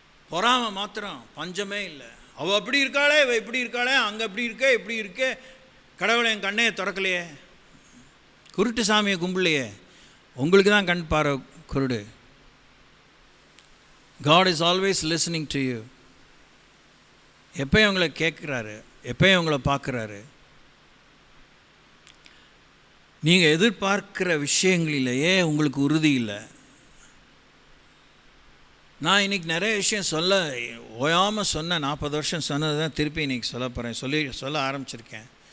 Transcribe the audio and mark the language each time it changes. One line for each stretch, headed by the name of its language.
Tamil: பொறாமை மாத்திரம், பஞ்சமே இல்லை. அவள் அப்படி இருக்காளே, இவள் இப்படி இருக்காளே, அங்கே அப்படி இருக்கே, இப்படி இருக்கே, கடவுளை என் கண்ணையை திறக்கலையே, குருட்டு சாமியை கும்பிடலையே, உங்களுக்கு தான் கண் பாரு குருடு.
English: God is always listening to you.
Tamil: எப்பயும் உங்களை கேட்குறாரு, எப்பயும் உங்களை பார்க்குறாரு. நீங்கள் எதிர்பார்க்கிற விஷயங்களிலேயே உங்களுக்கு உறுதி இல்லை. நான் இன்றைக்கி நிறைய விஷயம் சொல்ல ஓயாமல் சொன்னேன். 40 வருஷம் சொன்னது தான் திருப்பி இன்றைக்கி சொல்ல போகிறேன். சொல்ல ஆரம்பிச்சிருக்கேன்.